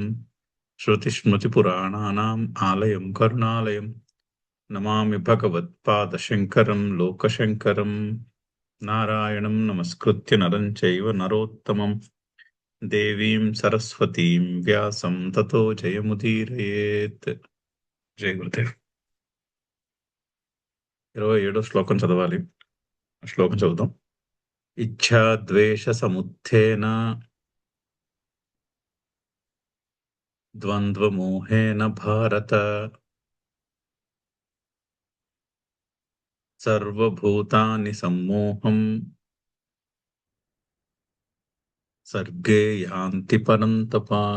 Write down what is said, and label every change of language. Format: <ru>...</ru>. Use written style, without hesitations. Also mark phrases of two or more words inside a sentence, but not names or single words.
<sa>श्रुतिस्मृतिपुराणानाम् आलयं करुणालयम् नमामि भगवत्पादशङ्करं लोकशङ्करं। नारायणं नमस्कृत्य नरं चैव नरोत्तमं देवीं सरस्वतीं व्यासं ततो जयमुदीरयेत्.</sa> <te>జయ గురుదేవ్. 27వ శ్లోకం చదవాలి. శ్లోకం చదువుదాం.</te> <sa>इच्छा द्वेष समुत्थेन द्वन्द्वमोहेन भारत सर्वभूतानि सम्मोहं सर्गे यान्ति परन्तप.</sa>